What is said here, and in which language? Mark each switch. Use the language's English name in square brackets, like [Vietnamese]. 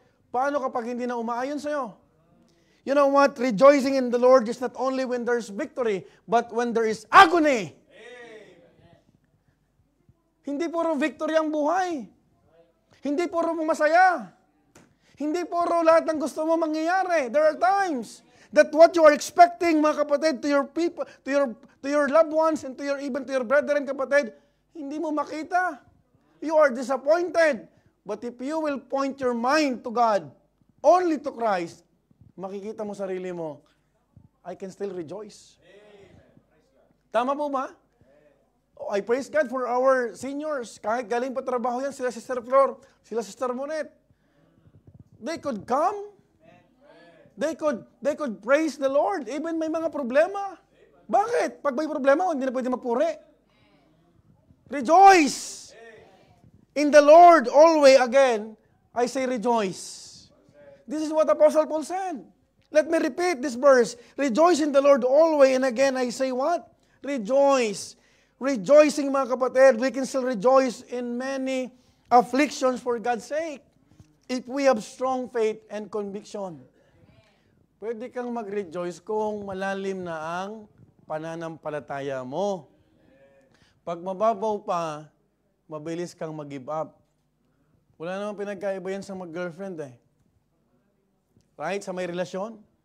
[Filipino] Paano kapag hindi na umaayon sa'yo? [English] You know what? Rejoicing in the Lord is not only when there's victory, but when there is agony. [Filipino] Hindi puro victory ang buhay. Hindi puro masaya. Hindi puro lahat ng gusto mo mangyayari. [English] There are times that what you are expecting, mga kapatid, to your people, to your loved ones, and even to your brethren, kapatid, [Filipino] hindi mo makita. [English] You are disappointed. But if you will point your mind to God, only to Christ, [Filipino] makikita mo sarili mo, [English] I can still rejoice. [Filipino] Tama po ba? [English] Oh, I praise God for our seniors. [Filipino] Kahit galing pa trabaho yan, [English] sila Sister Flor, sila Sister Monet. They could come. They could praise the Lord. [Filipino] Even may mga problema. Bakit? Pag may problema, hindi na pwede magpuri. [English] Rejoice! In the Lord, always, again, I say rejoice. This is what Apostle Paul said. Let me repeat this verse. Rejoice in the Lord always. And again, I say what? Rejoice. Rejoicing, mga kapatid, we can still rejoice in many afflictions for God's sake. If we have strong faith and conviction. [Filipino] Pwede kang mag-rejoice kung malalim na ang pananampalataya mo. Pag mababaw pa, mabilis kang mag-give up. Wala namang pinagkaiba yan sa mag-girlfriend eh. Right? Sa may relasyon.